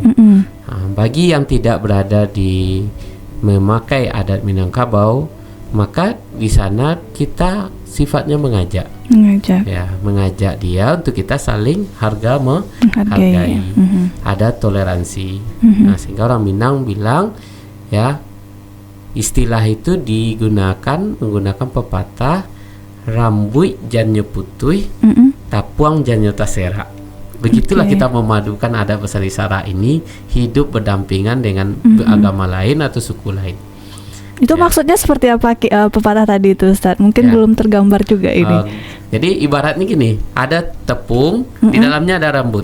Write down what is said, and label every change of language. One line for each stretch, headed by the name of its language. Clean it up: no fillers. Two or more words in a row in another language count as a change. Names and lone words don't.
Indonesian: Bagi yang tidak berada di memakai adat Minangkabau, maka di sana kita sifatnya mengajak dia untuk kita saling menghargai. Ada toleransi. Nah, sehingga orang Minang bilang ya, istilah itu menggunakan pepatah
Minangkabau: rambut janyo putih, tapuang janyo tasera.
Indonesian: Begitulah kita memadukan adat Besar Isara ini hidup berdampingan dengan agama lain atau suku lain. Itu maksudnya seperti apa pepatah tadi itu, Ustadz? Mungkin belum tergambar juga ini. Jadi ibaratnya gini, ada tepung, di dalamnya ada rambut.